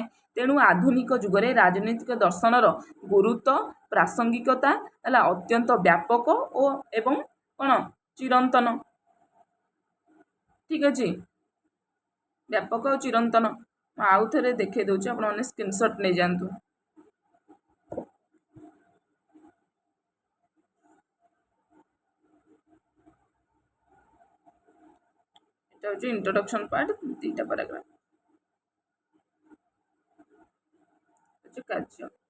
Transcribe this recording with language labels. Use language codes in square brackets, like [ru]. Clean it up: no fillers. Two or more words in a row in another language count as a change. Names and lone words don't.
[or] ତେଣୁ ଆଧୁନିକ ଯୁଗରେ ରାଜନୈତିକ ଦର୍ଶନର ଗୁରୁତ୍ୱ, ପ୍ରାସଙ୍ଗିକତା ହେଲା ଅତ୍ୟନ୍ତ ବ୍ୟାପକ ଓ ଏବଂ କ'ଣ ଚିରନ୍ତନ। ଠିକ୍ ଅଛି, ବ୍ୟାପକ ଓ ଚିରନ୍ତନ। ମୁଁ ଆଉ ଥରେ ଦେଖାଇ ଦେଉଛି, ଆପଣମାନେ ସ୍କ୍ରିନଶଟ୍ ନେଇଯାଆନ୍ତୁ। [bn] এটা হচ্ছে [en] introduction part, [bn] 2টা প্যারাগ্রাফ হচ্ছে কার্য।